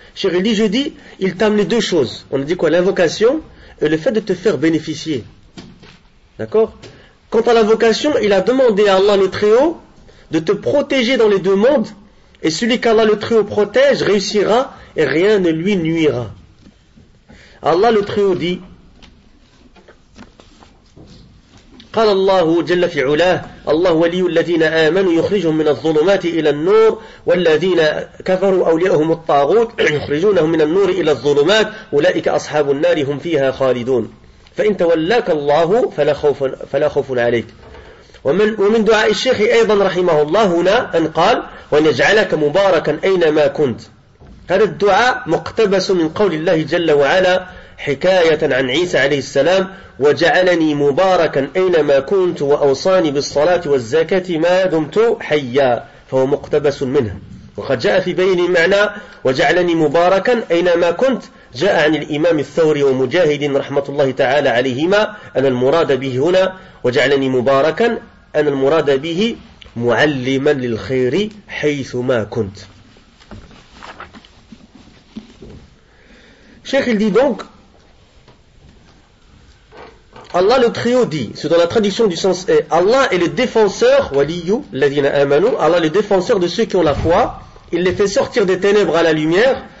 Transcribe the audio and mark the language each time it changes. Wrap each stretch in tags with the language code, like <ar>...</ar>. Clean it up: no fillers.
<fr>Chérie, je dis, il t'a amené deux choses. On a dit quoi? L'invocation et le fait de te faire bénéficier. D'accord? Quant à l'invocation, il a demandé à Allah le Très-Haut de te protéger dans les deux mondes, et celui qu'Allah le Très-Haut protège réussira et rien ne lui nuira. Allah le Très-Haut dit</fr> <ar>قال الله جل في علاه الله ولي الذين آمنوا يخرجهم من الظلمات إلى النور والذين كفروا أولياءهم الطاغوت يخرجونهم من النور إلى الظلمات أولئك أصحاب النار هم فيها خالدون فإن تولاك الله فلا خوف عليك. ومن دعاء الشيخ أيضا رحمه الله هنا أن قال وأن يجعلك مباركا أينما كنت. هذا الدعاء مقتبس من قول الله جل وعلا حكاية عن عيسى عليه السلام وجعلني مباركا أينما كنت وأوصاني بالصلاة والزكاة ما دمت حيا فهو مقتبس منه. وقد جاء في بين المعنى وجعلني مباركا أينما كنت جاء عن الإمام الثوري ومجاهد رحمة الله تعالى عليهما أن المراد به هنا وجعلني مباركا أن المراد به معلما للخير حيثما كنت.</ar> <fr>Cheikh il dit donc Allah le Très-Haut dit, c'est dans la traduction du sens est Allah est le défenseur,</fr> <ar>waliyu, ladina amanu,</ar> <fr>Allah est le défenseur de ceux qui ont la foi, il les fait sortir des ténèbres à la lumière.</fr>